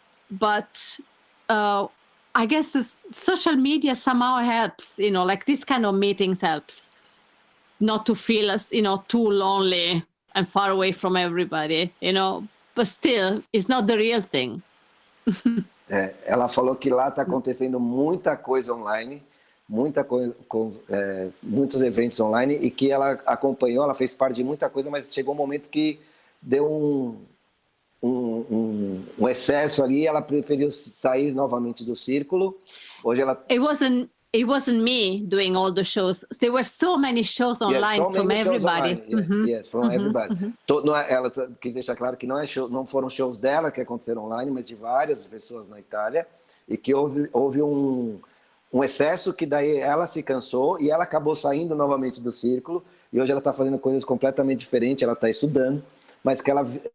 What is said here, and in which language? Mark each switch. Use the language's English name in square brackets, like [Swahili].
[English] But I guess this social media somehow helps, like this kind of meetings helps not to feel us, too lonely and far away from everybody, but still, it's not the real thing. [Portuguese] Ela falou que lá está acontecendo muita coisa online, muitos eventos online, e que ela acompanhou, ela fez parte de muita coisa, mas chegou um momento que deu um excesso ali, ela preferiu sair novamente do círculo. Hoje ela... [English] It wasn't me doing all the shows. There were so many shows online from everybody. Yes, from everybody. [Portuguese] Ela quis deixar claro que não foram shows dela que aconteceram online, mas de várias pessoas na Itália, e que houve um excesso que daí ela se cansou e ela acabou saindo novamente do círculo, e hoje ela está fazendo coisas completamente diferentes, ela está estudando, mas que ela